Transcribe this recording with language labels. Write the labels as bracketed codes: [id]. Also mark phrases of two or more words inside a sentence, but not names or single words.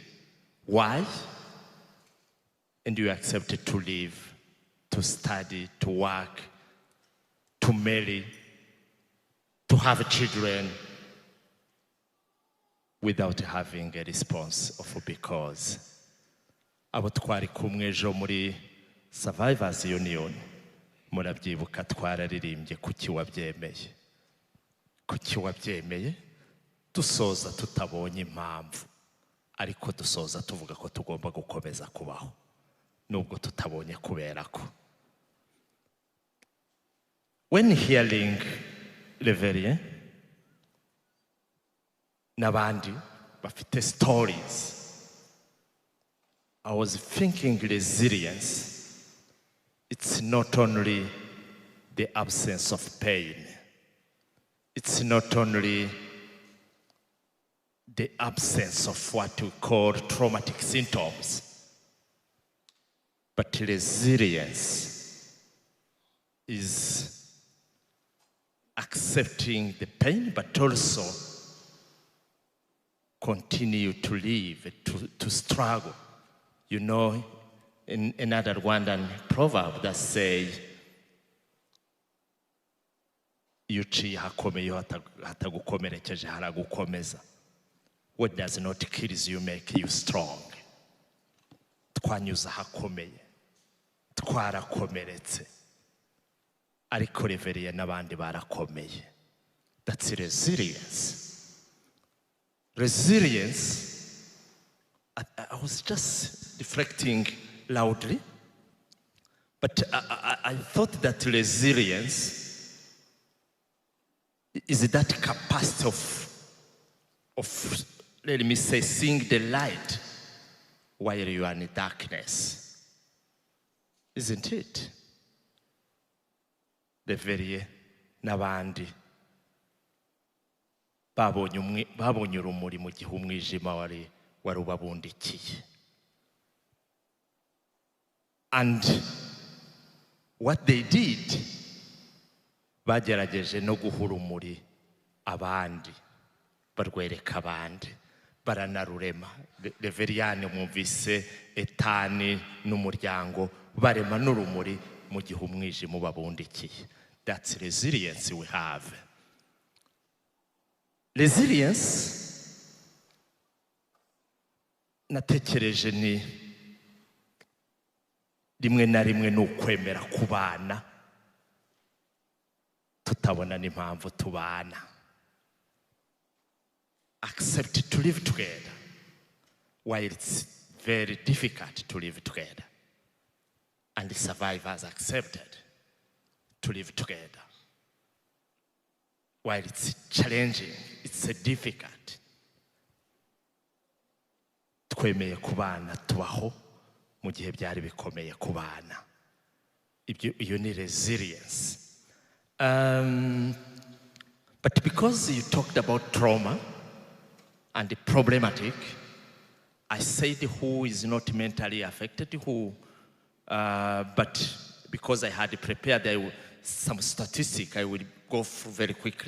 [en] Why? And you accepted to live, to study, to work, to marry, to have children without having a response of because. [rw] Abo twari kumwe ejo muri Survivors Union murabyibuka twararirimbye kuki wabyemeye dusoza tutabonye impamvu ariko dusoza tuvuga ko tugomba gukomeza kubaho nubwo tutabonye kubera ko. [en] When hearing Reveriye [rw] n'abandi bafite [en] stories, I was thinking resilience, it's not only the absence of pain. It's not only the absence of what we call traumatic symptoms, but resilience is accepting the pain, but also continue to live, to struggle. You know, in another Rwandan proverb that says, [rw] yuciye hakomeye hatagukomerekeje haragukomeza. [en] What does not kill you make you strong. [rw] Twanyuza hakomeye, twarakomeretse. ariko reveriye n'abandi barakomeye. [en] That's resilience. Resilience, I was just reflecting loudly, but I thought that resilience is that capacity of, let me say, seeing the light while you are in darkness. Isn't it? [rw] Reveriye n'abandi babonye urumuri mu gihe umwijima wari ubabundikiye. [en] And what they did, [rw] bagerageje no guha urumuri abandi, barwereka abandi, baranarurema. Reveriyani mwumvise Etani n'umuryango barema n'urumuri mu gihe umwijima ubabundikiye. [en] That's resilience we have. Resilience, [rw] natekereje ni rimwe na rimwe ni ukwemera kubana tutabona n'impamvu tubana. [en] Accept to live together while it's very difficult to live together. And the survivors accepted to live together. While it's challenging, it's difficult. [rw] Twemeye kubana tubaho mu gihe byari bikomeye kubana. Iyo ni resilience. [en] But because you talked about trauma and the problematic, I said who is not mentally affected, who, but because I had prepared some statistics, I will go through very quickly.